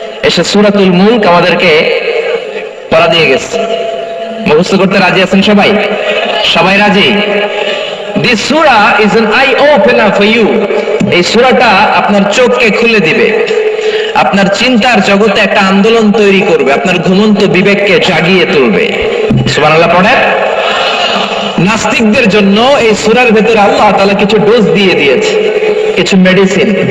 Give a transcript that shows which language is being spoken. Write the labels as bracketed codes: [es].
[bn] এসে সূরাতুল মুলক আমাদেরকে পড়া দিয়ে গেছে। মুখস্থ করতে রাজি আছেন সবাই? সবাই রাজি? [en] This surah is an eye opener for you. [bn] এই সূরাটা আপনার চোখকে খুলে দিবে, আপনার চিন্তার জগতে একটা আন্দোলন তৈরি করবে, আপনার ঘুমন্ত বিবেককে জাগিয়ে তুলবে। সুবহানাল্লাহ পড়েন। নাস্তিকদের জন্য এই সূরার ভেতরে আল্লাহ তাআলা কিছু ডোজ দিয়ে দিয়েছে, কিছু মেডিসিন।